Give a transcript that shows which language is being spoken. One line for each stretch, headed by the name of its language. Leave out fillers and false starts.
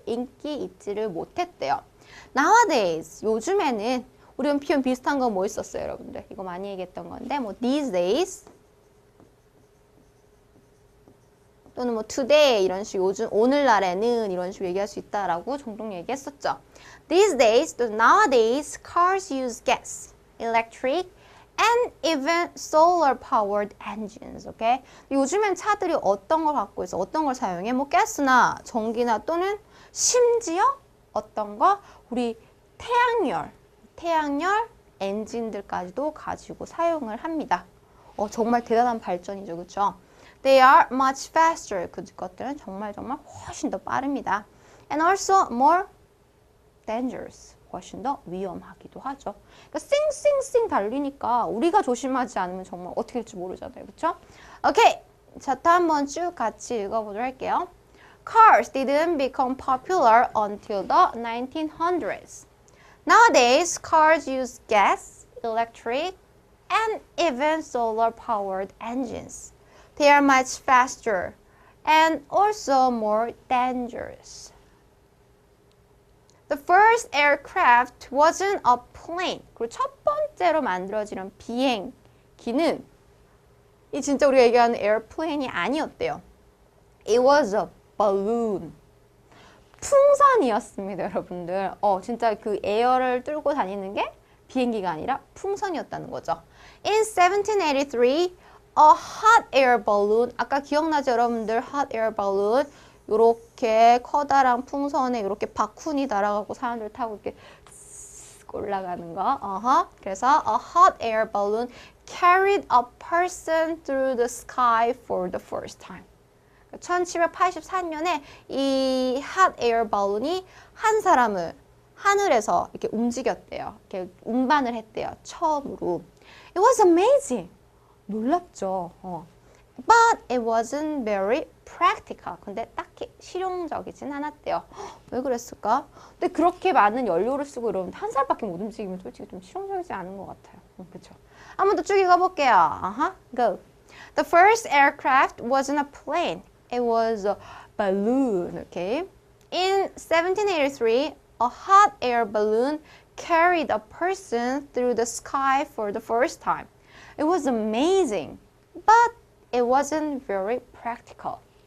Korean: 인기 있지를 못했대요. Nowadays, 요즘에는 우리 표현 비슷한 거 뭐 있었어요, 여러분들? 이거 많이 얘기했던 건데, 뭐 these days 또는 뭐 today 이런 식으로 요즘 오늘날에는 이런 식으로 얘기할 수 있다라고 종종 얘기했었죠.
English: These days,
Korean: 또
English: nowadays, cars use gas, electric, and even solar-powered engines, okay?
Korean: 요즘엔 차들이 어떤 걸 갖고 있어? 어떤 걸 사용해? 뭐 가스나 전기나 또는 심지어 어떤 거? 우리 태양열 엔진들까지도 가지고 사용을 합니다. 정말 대단한 발전이죠, 그렇죠?
English: They are much faster.
Korean: 그것들은 정말 훨씬 더 빠릅니다.
English: And also more dangerous.
Korean: 훨씬 더 위험하기도 하죠. 그러니까 쌩쌩쌩 달리니까 우리가 조심하지 않으면 정말 어떻게 될지 모르잖아요. 그렇죠? 오케이. 자, 또 한번 쭉 같이 읽어보도록 할게요.
English: Cars didn't become popular until the 1900s. Nowadays, cars use gas, electric, and even solar-powered engines. They are much faster and also more dangerous. The first aircraft wasn't a plane.
Korean: 그리고 첫 번째로 만들어지는 비행기는 이 진짜 우리가 얘기하는 airplane이 아니었대요.
English: It was a balloon.
Korean: 풍선이었습니다, 여러분들. 진짜 그 에어를 뚫고 다니는 게 비행기가 아니라 풍선이었다는 거죠.
English: In 1783, a hot air balloon.
Korean: 아까 기억나죠, 여러분들?
English: hot air balloon.
Korean: 요렇게 커다란 풍선에 이렇게 바쿠니 달아가고 사람들 타고 이렇게 올라가는 거. 그래서
English: a hot air balloon carried a person through the sky for the first time.
Korean: 1784년에 이 hot air balloon이 한 사람을 하늘에서 이렇게 움직였대요. 이렇게 운반을 했대요. 처음으로.
English: It was amazing.
Korean: 놀랍죠.
English: But it wasn't very practical.
Korean: 근데 딱히 실용적이진 않았대요. 왜 그랬을까? 근데 그렇게 많은 연료를 쓰고 이러면 한 살밖에 못 움직이면 솔직히 좀 실용적이지 않은 것 같아요. 그렇죠? 한 번 더 쭉 읽어볼게요.
English: Go. The first aircraft wasn't a plane. It was a balloon. Okay. In 1783, a hot air balloon carried a person through the sky for the first time. It was amazing, but it wasn't very practical.